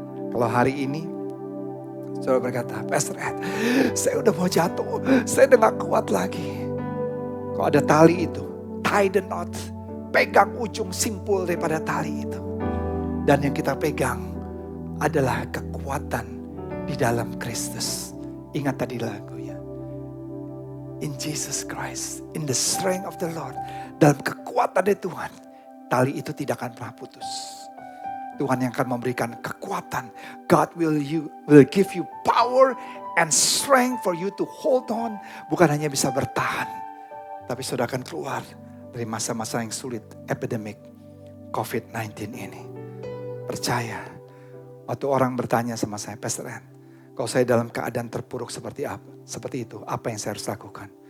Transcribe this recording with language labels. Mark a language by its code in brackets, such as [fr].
[id] Kalau hari ini, saudara berkata, Pastor Ed, saya udah mau jatuh, saya udah gak kuat lagi. Kalau ada tali itu, [en] tie the knot, [id] pegang ujung simpul daripada tali itu. Dan yang kita pegang adalah kekuatan di dalam Kristus. Ingat tadi lagunya. [en] In Jesus Christ, in the strength of the Lord. [id] Dalam kekuatan dari Tuhan, tali itu tidak akan pernah putus. Tuhan yang akan memberikan kekuatan. [en] God will give you power and strength for you to hold on. [id] Bukan hanya bisa bertahan, tapi sudah akan keluar dari masa-masa yang sulit, epidemic COVID-19 ini. Percaya, waktu orang bertanya sama saya, Pastor Ed, kalau saya dalam keadaan terpuruk seperti itu, apa yang saya harus lakukan?